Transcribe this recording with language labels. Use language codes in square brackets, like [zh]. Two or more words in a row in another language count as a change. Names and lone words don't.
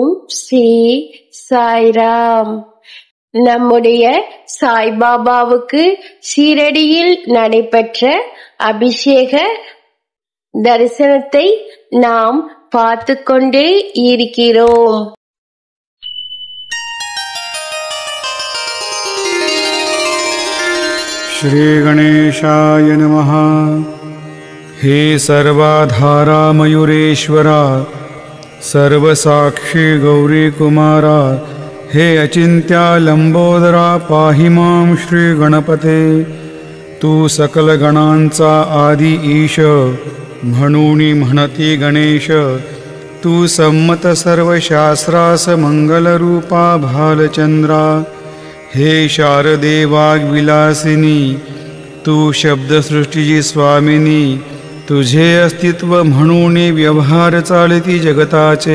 [ta] ஸ்ரீ சாய்ராம். நம்முடைய சாய்பாபாவுக்கு ஷீரடியில் நடைபெற்ற அபிஷேக தரிசனத்தை நாம் பார்த்து கொண்டே இருக்கிறோம். [sa] श्री गणेशाय नमः. [mr] हे सर्वाधारा मयूरेश्वरा, सर्वसाक्षी गौरी कुमारा, हे अचिंत्या लंबोदरा, [sa] पाहि मां [mr] श्री गणपते. तू सकल गणांचा आदि ईश, म्हणून म्हणती गणेश. तू संमत सर्व शास्त्रास मंगलरूपा भालचंद्रा. हे शारदे वाग्विलासिनी, तू शब्दसृष्टीची स्वामिनी. तुझे अस्तित्व म्हणून व्यवहार चालती जगताचे.